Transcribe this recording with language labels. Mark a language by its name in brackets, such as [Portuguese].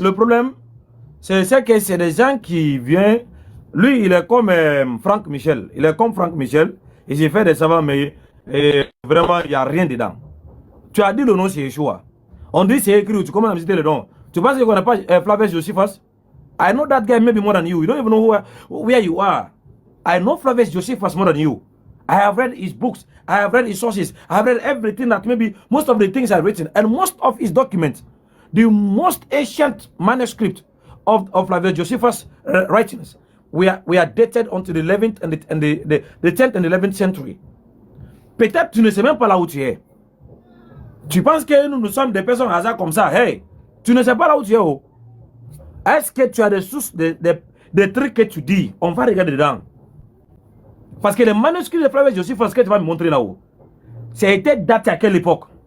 [French] Le problème, c'est que c'est des gens qui viennent. Lui, il est comme Franck Michel. Il est comme Franck Michel. Il s'est fait des savants, mais vraiment, il n'y a rien dedans. Tu as dit le nom, c'est Yeshua. On dit c'est écrit, tu commences à visiter le nom. Tu penses qu'on n'a pas Flavius Josephus? [English] I know that guy maybe more than you. You don't even know where you are. I know Flavius Josephus more than you. I have read his books. I have read his sources. I have read everything that maybe most of the things I've written. And most of his documents, the most ancient manuscript of Flavius Josephus' writings, we are dated until the 11th and the 10th and 11th century. [French] Peut-être tu ne sais même pas là où tu es. Tu penses que nous sommes des personnes hasard comme ça. Hey, tu ne sais pas là où tu es. Oh. Est-ce que tu as des sources, des trucs que tu dis? On va regarder dedans. Parce que les manuscrits de Flavius Josephus, ce que tu vas me montrer là-haut, ça a été daté à quelle époque?